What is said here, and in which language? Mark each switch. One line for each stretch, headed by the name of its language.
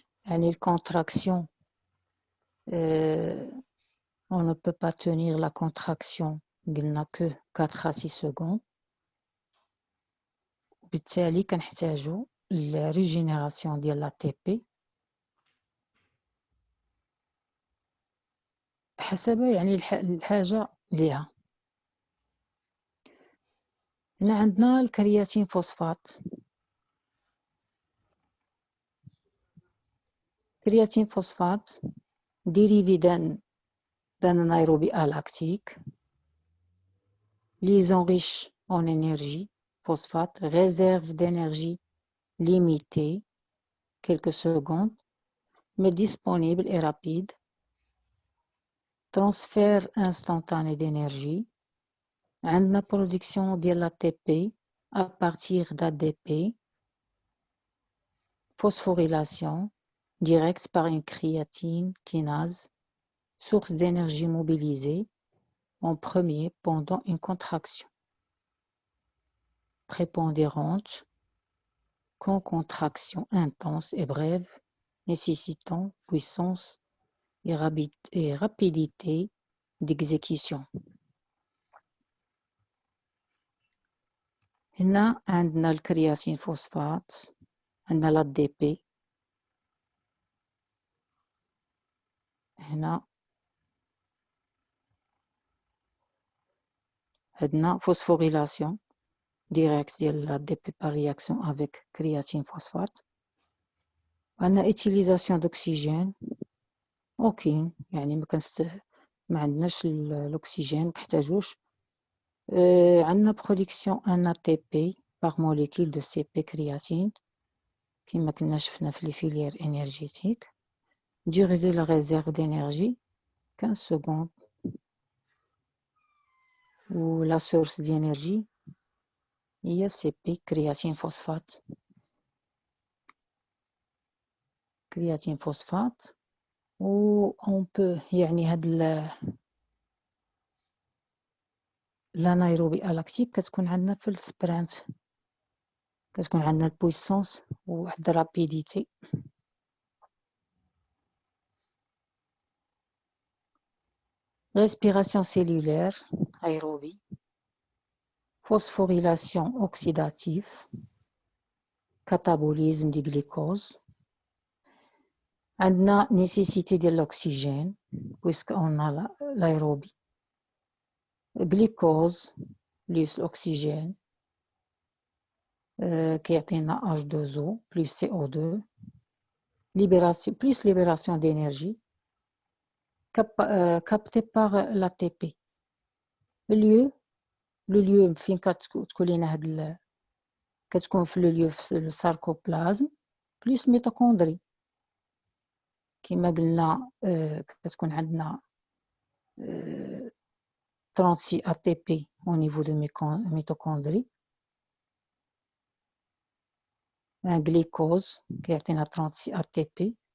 French: Les contractions, on ne peut pas tenir la contraction, il n'a que 4 à 6 secondes.
Arabic: بالتالي كنحتاجوا la régénération ديال l'ATP حسب يعني الحاجة ليها. هنا عندنا الكرياتين فوسفات.
French: كرياتين فوسفات dérivé d'un anaérobie lactique. Liaison riche en énergie, phosphate, réserve d'énergie limitée, quelques secondes, mais disponible et rapide. Transfert instantané d'énergie.
Arabic: عندنا
French: production de l'ATP à partir d'ADP. Phosphorylation directe par une créatine kinase, source d'énergie mobilisée en premier pendant une contraction. Prépondérante, quand contraction intense et brève, nécessitant puissance et rapidité d'exécution.
Arabic: هنا عندنا الكرياتين فوسفات، عندنا لا دي بي، هنا عندنا
French: phosphorylation directe
Arabic: ديال لا دي بي
French: par réaction avec créatine phosphate.
Arabic: عندنا
French: utilisation d'oxygène aucune،
Arabic: يعني ما عندناش الأكسجين محتاجوش. عندنا
French: production en ATP par molécule de CP créatine.
Arabic: كما كنا شفنا في لي فيليير انرجيتيك.
French: durée de la réserve d'énergie 15 secondes. و la source d'énergie
Arabic: هي
French: CP كرياتين فوسفات.
Arabic: كرياتين فوسفات. و
French: on peut
Arabic: يعني هاد الانايروبي الاكتيك كتكون عندنا في السبرانت، كتكون عندنا البويسونس وواحد الرابيديتي.
French: respiration cellulaire aérobie. phosphorylation oxydative. catabolisme du glucose.
Arabic: عندنا
French: nécessité de l'oxygène puisque on a l'aérobie. glucose plus l'oxygène
Arabic: كيعطينا
French: H2O plus CO2 libération plus libération d'énergie capté par l'ATP. le lieu
Arabic: فين كتكون لينا هاد كتكون في لو lieu في الساركوبلازم plus ميتوكوندري. كما قلنا كتكون عندنا 36 ATP
French: au niveau de mitochondrie. un glucose
Arabic: كيعطينا
French: 36 ATP.